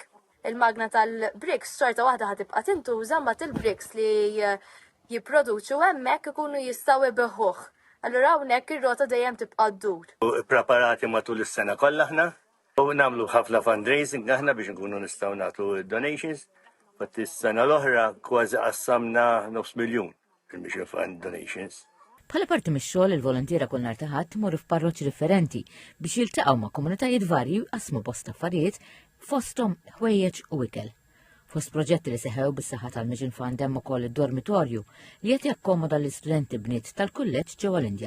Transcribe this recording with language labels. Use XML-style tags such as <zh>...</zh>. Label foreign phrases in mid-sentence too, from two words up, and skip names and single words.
<mt>Il-magna tal-bricks xorta waħda ħatibqa' tintuża mbagħad il-bricks li jipproduċu hemmhekk ikunu jistgħu ibeħħuh. Allura hawnhekk ir-rota dejjem tibqa' ddur. Ippreparati matul is-sena kollha aħna u nagħmlu ħafna fundraising aħna biex nkunu nistgħu nagħtu donations. But is-sena l-oħra kważi qassamna $500,000 il-Mission Fund donations. Bħala parti mix-xogħol il-volontiera kull nhar ta' ħadd imorru f'parroċċi differenti biex jiltaqgħu ma' komunitajiet varji u jqasmu bosta affarijiet fosthom ħwejjeġ u ikel. Fost proġetti li seħew bis-saħħa tal-Mission Fund hemm ukoll id-dormitorju li qed jakkomoda l-istudenti bniet tal-kulleġġ ġewwa l-Indja.</mt>